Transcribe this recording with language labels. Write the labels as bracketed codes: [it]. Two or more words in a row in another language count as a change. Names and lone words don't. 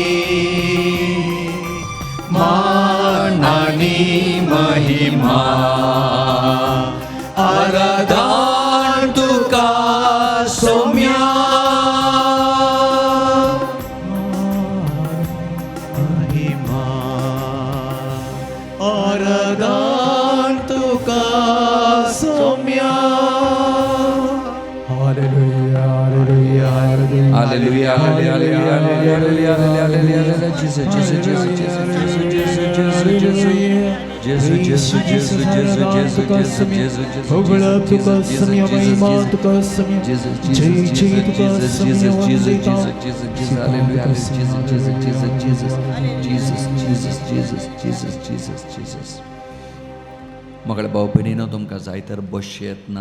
[kok] मान आणि महिमा आराधना तुका सोम्या महिमा आराधना तुका सोम्या [en] Hallelujah, hallelujah, hallelujah, hallelujah, Jesus, Jesus, Jesus, Jesus, Jesus, Jesus, Jesus, [kok] मगळ भाऊ भयणीनो तुमकां जाय तर बसयेत ना